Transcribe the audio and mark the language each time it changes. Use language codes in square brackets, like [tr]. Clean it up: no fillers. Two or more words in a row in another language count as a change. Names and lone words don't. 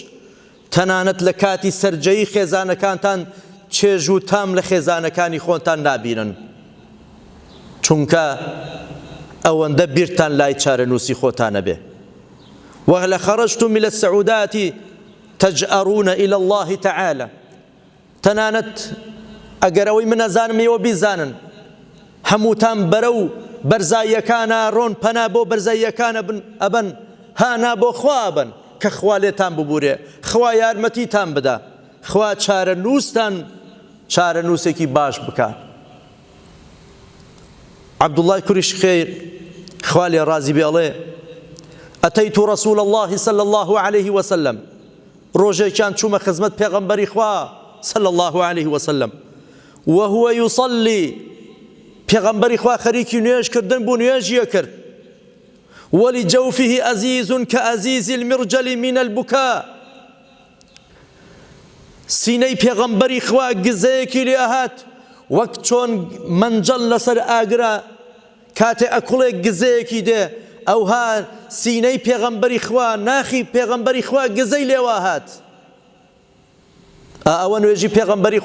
[ckb] تەنانەت لە کاتی سەرجەیی خێزانەکانتان چێژ و تام لە خێزانەکانی خۆتان نابینن، چونکە ئەوەندە بیرتان لای چارەنووسی خۆتانە بێ. [ar] وهل خرجتم إلى السعودات تجأرون إلى الله تعالى. [ckb] تەنانەت ئەگەرەوەی من ئەزانم ئێوە بیزانن، هەمووتان بەرەو بەرزاییەکانە ڕۆن پەنا بۆ بەرزاییەکانە ئەبەن، هانا بۆ خوا ئەبەن کە خوا لێتان ببورێ، خوا یارمەتیتان بدە، خوا چارەنووستان چارەنووسێکی باش بکە. عبدالله کوریش خێر خوا لێ ڕازی بێ ئەڵێ [ar] ئەتەیت رسول الله صلی الله عليه وسلم. [ckb] ڕۆژێکیان چوومە خزمەت پێغەمبەری خوا [ar] صلی الله عليه وسلم وهو يصلي. [ckb] پێغەمبەری خوا خەریکی نوێژکردن بوو، نوێژیە کرد. [ar] ولجوفه أزيز كأزيز المرجل من البكاء. [ckb] سینەی پێغەمبەری خوا گزەیەکی لێ ئەهات وەک چۆن منجەڵ لەسەر ئاگرا کاتێ ئەکوڵێک گزەیەکی دێ ئەوها سینەی پێغەمبەری خوا ناخی پێغەمبەری خوا گزەی لێوا هات ئەوە نوێژی پێغەمبەری